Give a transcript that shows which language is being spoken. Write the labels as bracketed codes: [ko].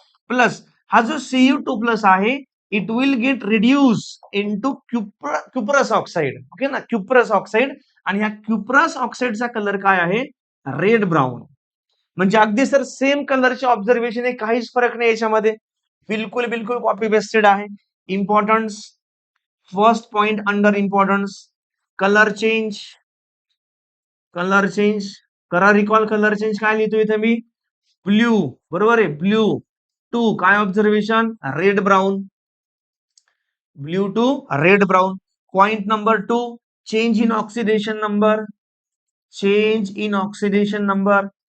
[en] plus [mr] हा जो Cu2+ आहे, [en] It will get reduce into cuprous oxide, okay ना, cuprous oxide. [mr] आणि ह्या क्युप्रस ऑक्साइडचा कलर काय आहे, रेड ब्राऊन. म्हणजे अगदी सर सेम कलरचे ऑब्झर्वेशन आहे, काहीच फरक नाही याच्यामध्ये, बिलकुल बिलकुल कॉपी पेस्टेड आहे. Importance, first point under importance, colour change, colour change करा रिकॉल. कलर चेंज काय लिहितो इथे मी, ब्ल्यू, बरोबर आहे, ब्ल्यू टू काय observation, red brown, blue to red brown. Point number 2, change in oxidation number, change in oxidation number.